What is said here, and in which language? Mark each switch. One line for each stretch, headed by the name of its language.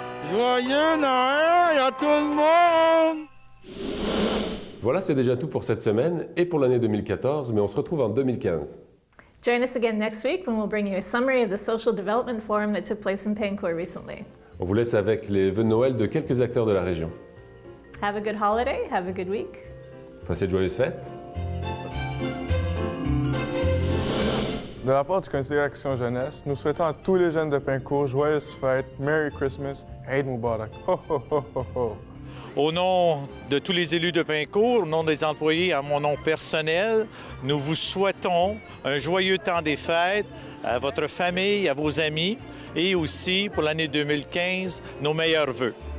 French: Joyeux Noël à tout le monde! Voilà, c'est déjà tout pour cette semaine et pour l'année 2014, mais on se retrouve en 2015.
English: Join us again next week when we'll bring you a summary of the Social Development Forum that took place in Pancourt recently.
French: On vous laisse avec les vœux de Noël de quelques acteurs de la région.
English: Have a good holiday, have a good week.
French: Passez de joyeuses fêtes. De la part du Conseil Action Jeunesse, nous souhaitons à tous les jeunes de Pincourt joyeuses fêtes,
English: Merry Christmas,
Arabic: Eid Mubarak. Ho, ho, ho, ho, ho.
French: Au nom de tous les élus de Pincourt, au nom des employés, à mon nom personnel, nous vous souhaitons un joyeux temps des fêtes à votre famille, à vos amis et aussi pour l'année 2015, nos meilleurs vœux.